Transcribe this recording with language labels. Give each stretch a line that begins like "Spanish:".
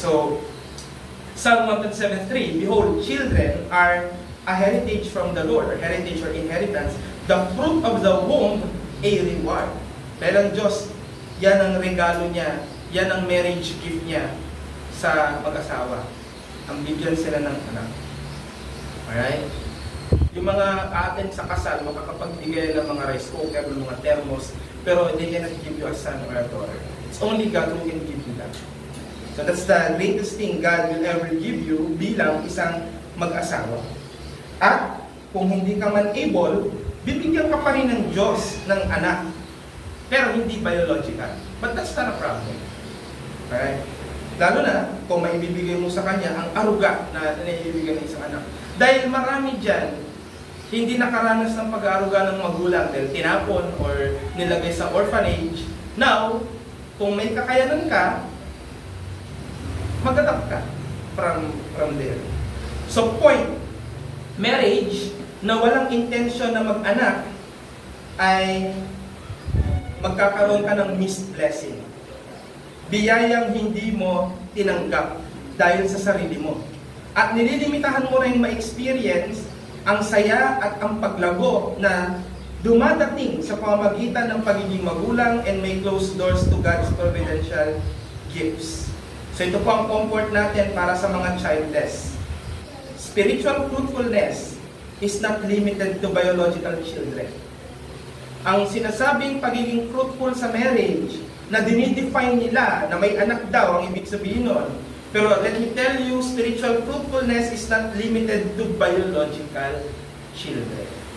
English: So, Psalm 107:3, behold, children are a heritage from the Lord, or heritage or inheritance, the fruit of the womb, a reward.
Filipino: Dahil ang Diyos, yan ang regalo niya, yan ang marriage gift niya sa mag-asawa. Ang bigyan sila ng anak. Alright? Yung mga atin sa kasal, makakapagbigay ng mga rice cooker, mga thermos, pero
English: they cannot give you a son or a daughter. It's only God who can give you that. So that's the greatest thing God will ever give you
Filipino: bilang isang mag-asawa. At kung hindi ka man able, bibigyan ka pa rin ng Diyos ng anak. Pero hindi biological.
English: But that's not a problem. Alright?
Filipino: Lalo na kung maibibigay mo sa kanya ang aruga na naibibigay ng isang anak. Dahil marami dyan, hindi nakaranas ng pag-aaruga ng magulang dahil tinapon or nilagay sa orphanage. Now, kung may kakayanan ka, mag-adapt ka from there. So point, marriage na walang intention na mag-anak ay magkakaroon ka ng missed blessing. Biyayang hindi mo tinanggap dahil sa sarili mo. At nililimitahan mo rin ma-experience ang saya at ang paglago na dumadating sa pamamagitan ng pagiging magulang
English: and may closed doors to God's providential gifts.
Filipino: So ito po ang comfort natin para sa mga childless.
English: Spiritual fruitfulness is not limited to biological children.
Filipino: Ang sinasabing pagiging fruitful sa marriage na dinidefine nila na may anak daw ang ibig sabihin nun.
English: Pero let me tell you, spiritual fruitfulness is not limited to biological children.